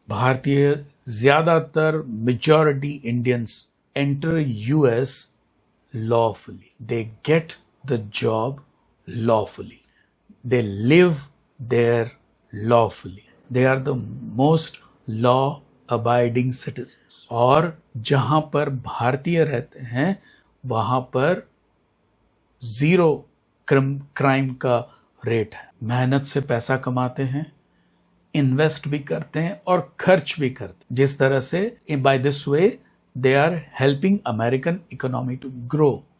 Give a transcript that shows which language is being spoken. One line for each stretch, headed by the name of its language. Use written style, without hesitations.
Hindi: भारतीय ज्यादातर
English: Majority Indians enter US lawfully. They get the job lawfully. They live there lawfully. They are the most law-abiding citizens.
Hindi: और जहां पर भारतीय रहते हैं वहां पर 0 क्राइम का रेट है। मेहनत से पैसा कमाते हैं, इन्वेस्ट भी करते हैं और खर्च भी करते हैं। जिस तरह से
English: By this way they are helping American economy to grow.